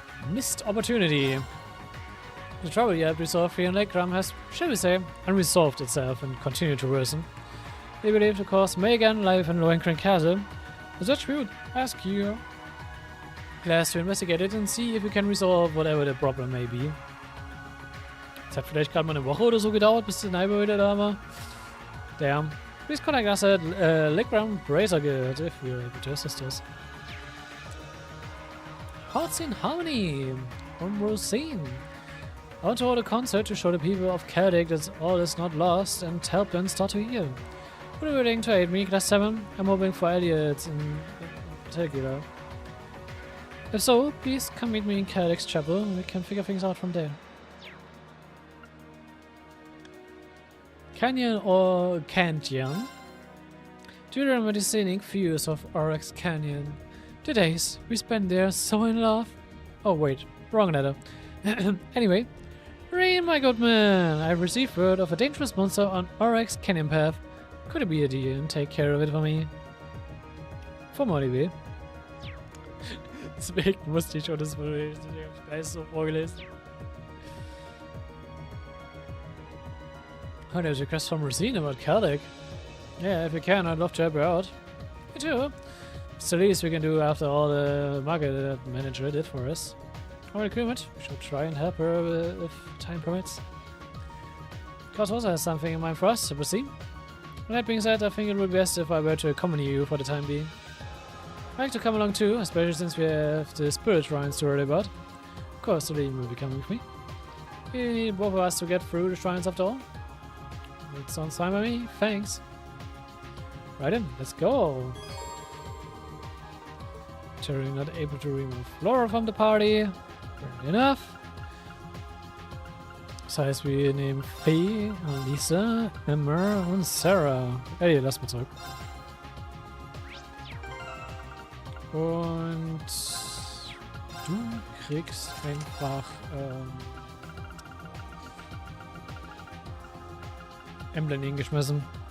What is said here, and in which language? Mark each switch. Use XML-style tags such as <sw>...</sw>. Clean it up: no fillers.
<en>Missed opportunity. The trouble you have resolved here in Lake Gram has, shall we say, unresolved itself and continued to worsen. They believe the cause may again lie in Lohengrin Castle. As such, we would ask you class to investigate it and see if you can resolve whatever the problem may be.</en> <de>Es hat vielleicht gerade mal eine Woche oder so gedauert, bis der Neighbor wieder da war.</de> <en>Damn. Please contact us at Lake Gram Brazer Guild if you're able to assist us. Hearts in Harmony from Rosine. I want to hold a concert to show the people of Celtic that all is not lost and help them start to heal. Would you be willing to aid me, Class 7? I'm hoping for Elliot in particular. If so, please come meet me in Celtic's chapel and we can figure things out from there. Canyon or Canyon? Do you remember the scenic views of Oryx Canyon? The days we spent there so in love? Oh wait, wrong letter. Anyway, Rain, my good man, I've received word of a dangerous monster on Oryx Canyon Path. Could it be a deal and take care of it for me?</en> <de>Vom Olivier. Deswegen musste ich schon das gleich so vorgelesen.</de> <en>Oh, there's a request from Rosine about Celtic. Yeah, if you can, I'd love to help her out. Me too. It's the least we can do after all the market manager did for us. Alright, agreement. We should try and help her if time permits. Klaus also has something in mind for us to proceed. With that being said, I think it would be best if I were to accompany you for the time being. I'd like to come along too, especially since we have the spirit shrines to worry about. Of course, the Leben will be coming with me. We need both of us to get through the shrines after all. That sounds fine by me, thanks. Right then, let's go. Terry not able to remove Laura from the party. Fair enough.</en> <de>Das heißt, wir nehmen Faye, Lisa, Emma und Sarah. Ey, lass mal zurück. Und du kriegst einfach Emblem hingeschmissen.</de>